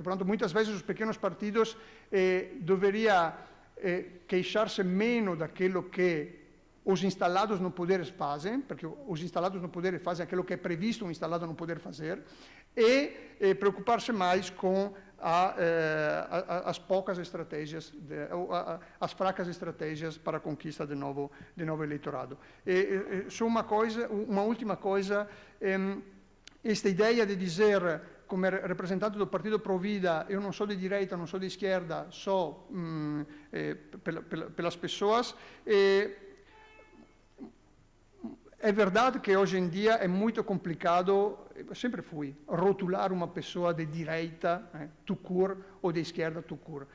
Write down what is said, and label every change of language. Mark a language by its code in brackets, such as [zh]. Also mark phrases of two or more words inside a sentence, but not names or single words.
[pt] Portanto, muitas vezes os pequenos partidos deveriam queixar-se menos daquilo que os instalados no poder fazem, porque os instalados no poder fazem aquilo que é previsto um instalado no poder fazer, e preocupar-se mais com as poucas estratégias, as fracas estratégias para a conquista de novo eleitorado. Só uma última coisa, esta ideia de dizer [it] come rappresentante del Partito Pro Vida, [pt] eu não sou de direita, não sou de esquerda, sou pelas pessoas. É verdade que hoje em dia é muito complicado, sempre fui, rotular uma pessoa de direita, [fr] tout court, [pt] ou de esquerda, [fr] tout court.